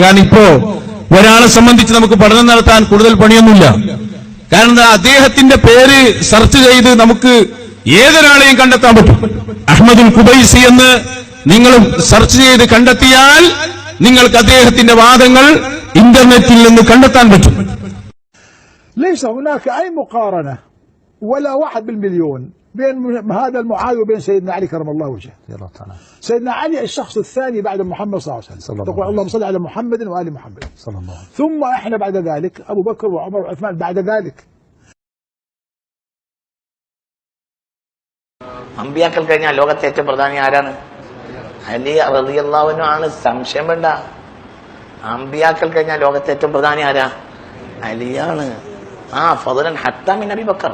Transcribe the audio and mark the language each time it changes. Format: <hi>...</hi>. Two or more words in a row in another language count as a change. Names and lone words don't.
<ml>കാരണം ഇപ്പോ ഒരാളെ സംബന്ധിച്ച് നമുക്ക് പഠനം നടത്താൻ കൂടുതൽ പണിയൊന്നുമില്ല. കാരണം അദ്ദേഹത്തിന്റെ പേര് സെർച്ച് ചെയ്ത് നമുക്ക് ഏതൊരാളെയും കണ്ടെത്താൻ പറ്റും. അഹ്മദുൽ ഖുബൈസി എന്ന് നിങ്ങൾ സെർച്ച് ചെയ്ത് കണ്ടെത്തിയാൽ നിങ്ങൾക്ക് അദ്ദേഹത്തിന്റെ വാദങ്ങൾ ഇന്റർനെറ്റിൽ നിന്ന് കണ്ടെത്താൻ പറ്റും.</ml> <ar>ليس هناك أي مقارنة ولا 1% بين هذا المعاوية وبين سيدنا علي كرم الله وجهه. سيدنا علي الشخص الثاني بعد محمد صلى الله عليه وسلم. تقول اللهم صل على محمد وآل محمد صلى الله عليه وسلم. ثم احنا بعد ذلك أبو بكر وعمر وعثمان بعد ذلك.</ar> <ml>അമ്പിയാക്കൾ കഴിഞ്ഞാൽ ലോകത്തെ ഏറ്റവും പ്രധാനി ആരാണ്? അലി</ml> <ar>رضي الله عنه</ar> <ml>ആണ്, സംശയം വേണ്ട. അമ്പിയാക്കൾ കഴിഞ്ഞാൽ ലോകത്തെ ഏറ്റവും പ്രധാനി ആരാ?</ml> <ar>അലിയാണ്. فضلا حتى من أبو بكر.</ar>